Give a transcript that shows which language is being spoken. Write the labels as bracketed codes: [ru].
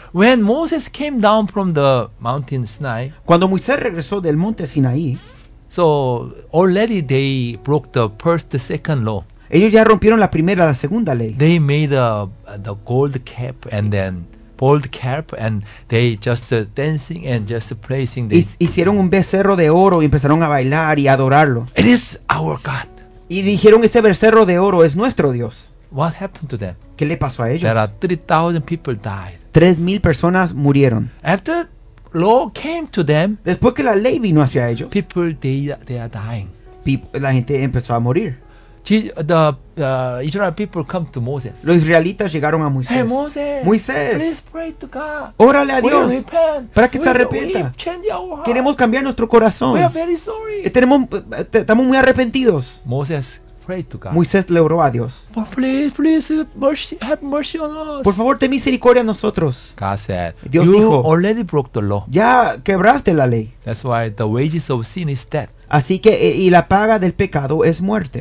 [en] When Moses came down from the mountain Sinai. [es] Cuando Moisés regresó del monte Sinaí. [en] So already they broke the first, the second law. [es] Ellos ya rompieron la primera, la segunda ley. [en] They made the gold cap and then bold cap and they just dancing and just praising. [es] Hicieron un becerro de oro y empezaron a bailar y adorarlo. [en] It is our God. [es] Y dijeron, ese becerro de oro es nuestro Dios. [en] What happened to them? [es] ¿Qué le pasó a ellos? [en] There are 3,000 people died. [es] 3,000 personas murieron. [en] After law came to them. [es] Después que la ley vino hacia ellos. [en] People they are dying. [es] La gente empezó a morir. [en] Israel people come to Moses. [es] Los israelitas llegaron a Moisés. [en] Hey, Moses, [es] Moisés. [en] Please pray to God. [es] Órale a Dios. Para que se arrepienta. Queremos cambiar nuestro corazón. [en] We are very sorry. [es] Estamos muy arrepentidos. [en] Moses prayed to God. [es] Moisés le oró a Dios. [en] But please have mercy on us. [es] Por favor, ten misericordia a nosotros. [en] God said, [es] Dios [en] you [es] dijo, [en] already broke the law. [es] Ya quebraste la ley. [en] That's why the wages of sin is death. [es] Así que, y la paga del pecado es muerte.